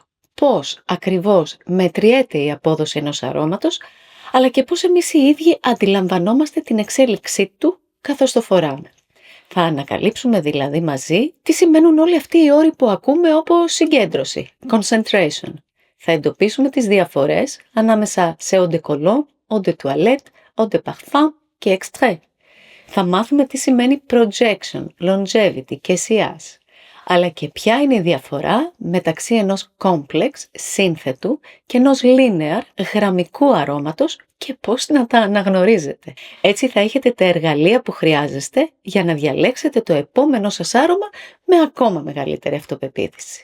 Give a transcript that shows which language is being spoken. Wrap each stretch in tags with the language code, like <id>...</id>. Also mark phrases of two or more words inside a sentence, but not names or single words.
<el>Πώς ακριβώς μετριέται η απόδοση ενός αρώματος, αλλά και πώς εμείς οι ίδιοι αντιλαμβανόμαστε την εξέλιξή του καθώς το φοράμε. Θα ανακαλύψουμε δηλαδή μαζί τι σημαίνουν όλοι αυτοί οι όροι που ακούμε, όπως συγκέντρωση, concentration. Θα εντοπίσουμε τις διαφορές ανάμεσα σε</el> <fr>eau de cologne, eau de toilette, eau de parfum</fr> <el>και extrait. Θα μάθουμε τι σημαίνει</el> <en>projection, longevity</en> <el>και sillage. Αλλά και ποια είναι η διαφορά μεταξύ ενός complex, σύνθετου και ενός linear, γραμμικού αρώματος και πώς να τα αναγνωρίζετε. Έτσι θα έχετε τα εργαλεία που χρειάζεστε για να διαλέξετε το επόμενο σας άρωμα με ακόμα μεγαλύτερη αυτοπεποίθηση.</el>